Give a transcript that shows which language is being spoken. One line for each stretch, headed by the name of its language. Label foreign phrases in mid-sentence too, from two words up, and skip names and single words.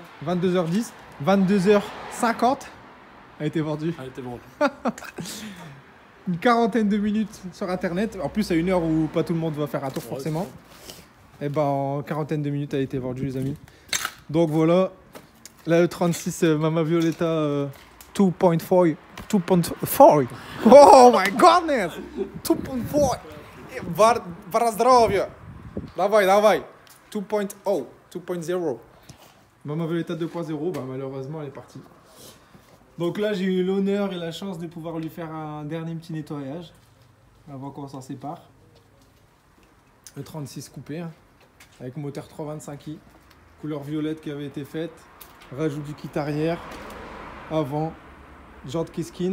French: 22h10. 22h50 a été vendue. Elle était vendue. Une quarantaine de minutes sur internet. En plus, à une heure où pas tout le monde va faire un tour forcément. Et ben en quarantaine de minutes, elle a été vendue, les amis. Donc voilà. La E36 Mama Violetta 2.4.
English: 2.4. Oh my godness!
Polish: 2.4. Para zdrowie. Dawaj, dawaj. 2.0. 2.0.
French: Mama Violetta 2.0, bah malheureusement, elle est partie. Donc là, j'ai eu l'honneur et la chance de pouvoir lui faire un dernier petit nettoyage avant qu'on s'en sépare. Le 36 coupé, hein, avec moteur 325i, couleur violette qui avait été faite, rajout du kit arrière, avant, jantes Kiskin.